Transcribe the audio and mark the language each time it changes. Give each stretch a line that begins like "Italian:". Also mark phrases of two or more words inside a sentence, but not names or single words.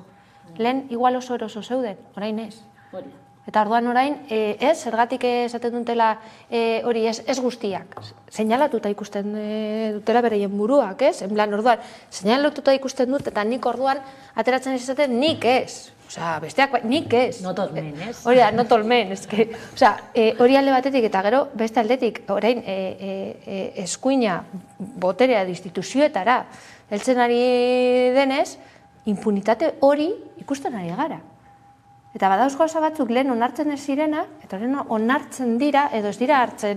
Basque: Lehen, igual oso eroso zeuden, orain ez. Eta orduan orain, zergatik esaten dutela hori ez guztiak. Seinalatuta ikusten dutela bereien buruak, ez?
Spanish: En plan,
Basque: orduan, seinalatuta ikusten dut, eta nik orduan ateratzen ez izaten nik ez. Osea, besteak nik ez.
English: Not all men,
Basque: ez? Hori da,
English: not all men,
Basque: eske. Osea, hori alde batetik eta gero beste aldetik, orain eskuina boterea instituzioetara heltzen ari denez, impunitate hori ikusten ari gara. Eta badauz gauza batzuk lehen onartzen ez zirena, eta orain onartzen dira, edo ez dira hartzen.